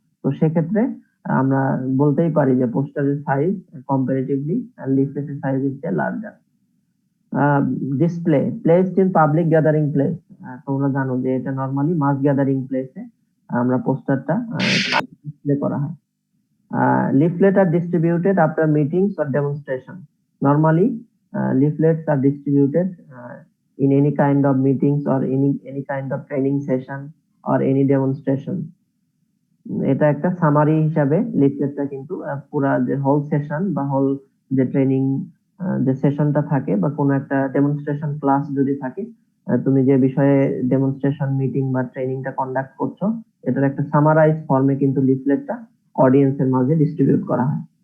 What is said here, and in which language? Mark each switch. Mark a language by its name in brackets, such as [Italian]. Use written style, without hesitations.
[Bangla] তো সেক্ষেত্রে আমরা বলতেই পারি যে পোস্টারের size comparatively লিফলেটের [English] Size is larger. Display placed in public gathering place, [Bangla] তোমরা জানো যে এটা নরমালি মাস গ্যাদারিং প্লেসে আমরা পোস্টারটা ডিসপ্লে করা হয়। [English] Leaflet are distributed after meetings or demonstration. Normally, leaflets are distributed in any kind of meetings or any kind of training session or any demonstration. [Bangla] এটা একটা সামারি হিসাবে লিফলেটটা কিন্তু পুরা যে হোল সেশন বা হোল যে ট্রেনিং যে সেশনটা থাকে বা কোনো একটা ডেমনস্ট্রেশন ক্লাস যদি থাকে, তুমি যে বিষয়ে ডেমনস্ট্রেশন মিটিং বা ট্রেনিংটা কন্ডাক্ট করছো, এটার একটা সামারাইজ ফর্মে কিন্তু লিফলেটটা অডিয়েন্সের মাঝে ডিস্ট্রিবিউট করা হয়।